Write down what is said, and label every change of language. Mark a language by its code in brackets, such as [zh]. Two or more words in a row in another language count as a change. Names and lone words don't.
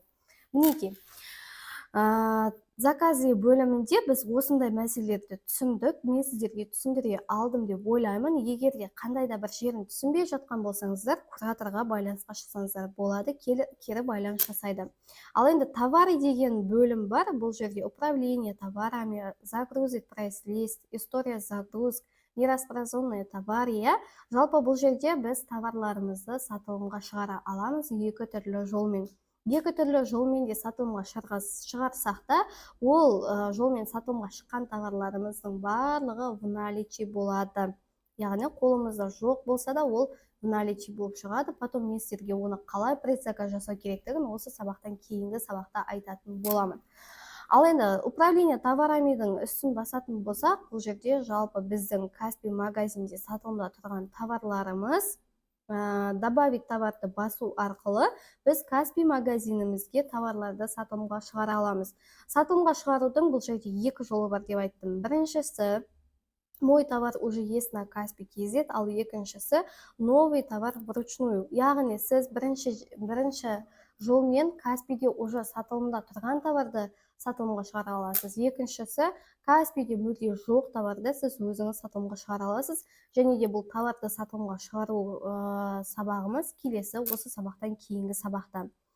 [kk] Мінекей, заказы бөлімінде біз осындай мәселелерді түсіндік. Мен сіздерге түсіндіре алдым деп ойлаймын. Егер де қандай да бір жерін түсінбей жатқан болсаңыздар, кураторға байланысқа шықсаңыздар болады, кері байланыс жасайды. Ал енді товары деген бөлім бар. Бұл жерде [ru] управление товарами, загрузить прайс-лист, история загрузки, нераспроизводные товары. [kk] Жалпы бұл жерде біз товарларымызды сатылымға шығара аламыз екі түрлі жолмен. Екі түрлі жолмен де сатылымға шығарсақ та, ол жолмен сатылымға шыққан товарларымыздың барлығы [ru] в наличии [kk] болады. Яғни қолымызда жоқ болса да, ол [ru] в наличии [kk] болып шығады. Потом мен сіздерге оны қалай предзаказ жасау керектігін осы сабақтан кейінгі сабақта айтатын боламын. Ал енді [ru] управление товарамидың [kk] үстін басатын болсақ, бұл жерде жалпы біздің Каспи магазинде сатылымда тұрған товарларымыз, [ru] добавить товарды [kk] басу арқылы біз Каспи магазинімізге товарларды сатылымға шығара аламыз. Сатылымға шығарудың бұл жерде екі жолы бар деп айттым. Біріншісі, [ru] мой товар уже есть на Каспи KZ, [kk] ал екіншісі [ru] новый товар вручную. [kk] Яғни сіз бірінші жолмен Каспиде уже сатылымда тұрған товарды сатылымға шығара аласыз. Екіншісі, Каспиде мүлде жоқ товарды сіз өзіңіз сатылымға шығара аласыз. Және де бұл товарды сатылымға шығару сабағымыз келесі осы сабақтан кейінгі сабақтан.